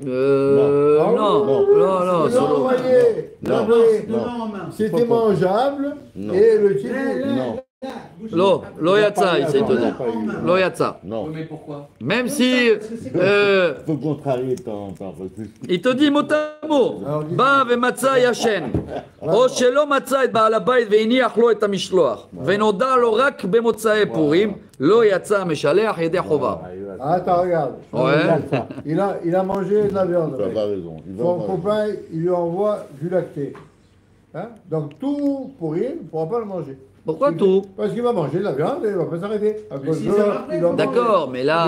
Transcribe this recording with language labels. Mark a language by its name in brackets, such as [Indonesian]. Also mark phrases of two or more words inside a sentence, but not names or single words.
[French] Non. Il l'a envoyé. Non, en main. C'était mangeable, Non. et le type. Non. [Hebrew] לא יצא, [French] il s'est donné. [Hebrew] לא יצא. [French] Non. Oui, mais pourquoi? Même si Faut contrarier ton refus. il te dit mot à mot, [Hebrew] בא ומצא ישן, או שלא מצא את בעל הבית והניח לו את המשלוח, ונודע לו רק במוצאי פורים, לא יצא המשלח ידי חובה. [French] Attends, regarde. Ouais. Il a mangé de la viande. Tu as pas raison. Il va Son pas- copain, il lui envoie du lacté. Hein? Donc tout pourri, il ne pourra pas le manger. Pourquoi tout? Parce qu'il va manger de la viande et il ne va pas s'arrêter. À cause si de ça là, va après, il doit D'accord, mais manger. Et